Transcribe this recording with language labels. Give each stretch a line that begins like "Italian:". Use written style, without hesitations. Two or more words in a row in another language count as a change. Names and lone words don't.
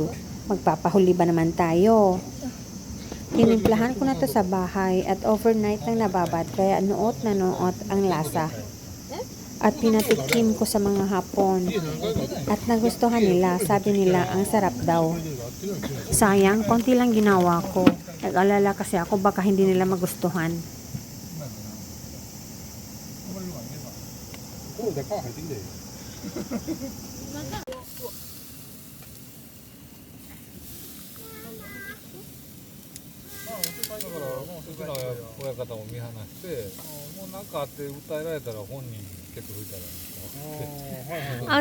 Filipino: Magpapahuli ba naman tayo? Tinimplahan ko na to sa bahay at overnight nang nababad kaya nuot na nuot ang lasa. At pinatikim ko sa mga Hapon. At nagustuhan nila, sabi nila ang sarap daw. Sayang, konti lang ginawa ko. Nag-alala kasi ako baka hindi nila magustuhan.
Japanese: これで皮入ってきてだからもううちの親方も見放してもう何かあって訴えられたら本人ケツ拭いたらいいんですか